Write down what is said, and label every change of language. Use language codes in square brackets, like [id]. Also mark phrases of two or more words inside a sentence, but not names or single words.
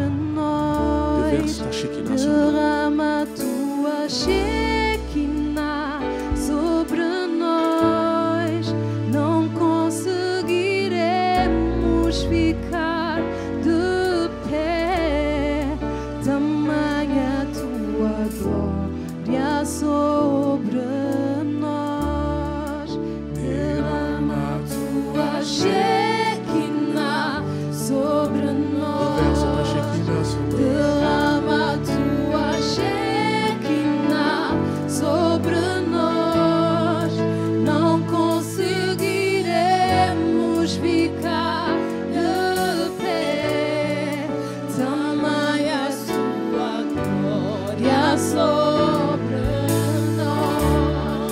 [fr] Déverse [pt] nós. [fr] ta Shekinah sur nous. [pt] Derrama tua Shekinah sobre nós. Não conseguiremos ficar de pé. Tamanha tua glória sobre nós. Derrama tua Shekinah sobre [fr] Déverse ta [pt] nós. [fr] Shekinah sur nous. [pt] Derrama tua Shekinah sobre nós. Não conseguiremos ficar de pé. Tamanha sua glória sobre nós.